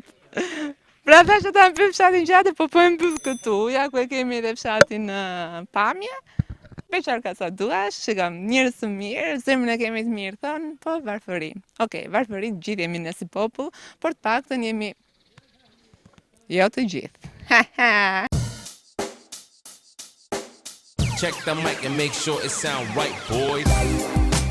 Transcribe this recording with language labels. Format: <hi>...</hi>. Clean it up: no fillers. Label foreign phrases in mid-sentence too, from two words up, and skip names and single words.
<sq>Pra thash që ta mbyll fshatin Gjadër, po e mbyll këtu. Ja ku e kemi edhe fshatin Pamje. Beqar ka sa duash, që kam njerëz të mirë, zemrën e kemi të mirë thonë, po varfëri. Okej, varfëri gjithë jemi ne si popull, por të paktën jemi jo të gjithë.</sq> <en>Check the mic and make sure it sound right, boys.</en>